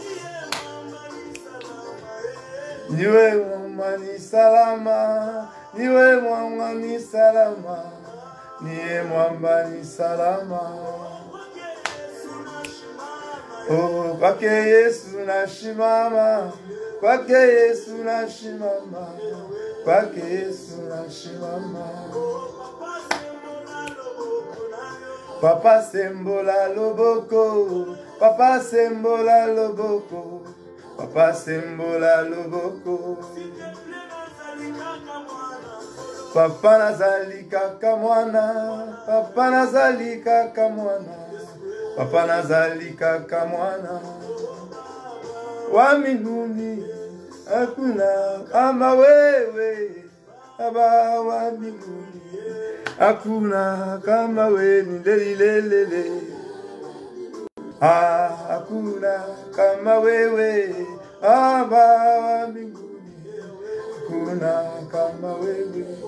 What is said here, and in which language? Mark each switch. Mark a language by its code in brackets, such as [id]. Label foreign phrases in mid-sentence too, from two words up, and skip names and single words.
[sw] Niwe mwamba ni salama, niwe mwamba ni salama, niwe mwamba ni salama. Oh, kwake Yesu nashimama, kwake Yesu nashimama, kwake Yesu nashimama. [ln] Papa sembola loboko, Papa sembola loboko, Papa sembola loboko. Papa nazali kaka mwana, Papa nazali kaka mwana, Papa nazali kaka mwana. [sw] Wa mbinguni hakuna kama wewe, Baba wa mbinguni hakuna kama wewe, ndelilelele. Hakuna kama wewe, Baba wa mbinguni hakuna kama wewe.